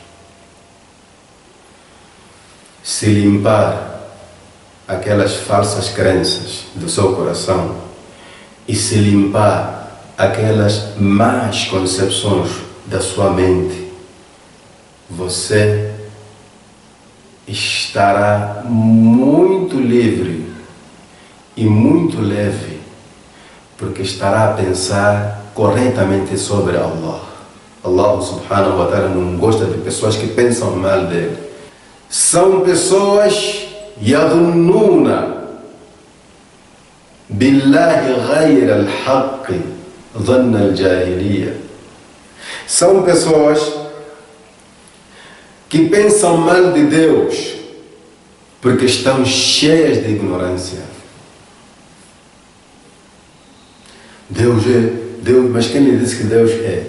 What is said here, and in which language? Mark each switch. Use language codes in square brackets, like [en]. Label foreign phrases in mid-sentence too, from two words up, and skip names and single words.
[pt] Se limpar aquelas falsas crenças do seu coração e se limpar aquelas más concepções da sua mente, você estará muito livre e muito leve, porque estará a pensar corretamente sobre Allah. Allah [ar] سبحانه وتعالى [pt] não gosta de pessoas que pensam mal dele. São pessoas [ar] يظنون بالله غير الحق ظن الجاهلية. [pt] São pessoas que pensam mal de Deus porque estão cheias de ignorância. Deus é Deus, mas quem lhe disse que Deus é?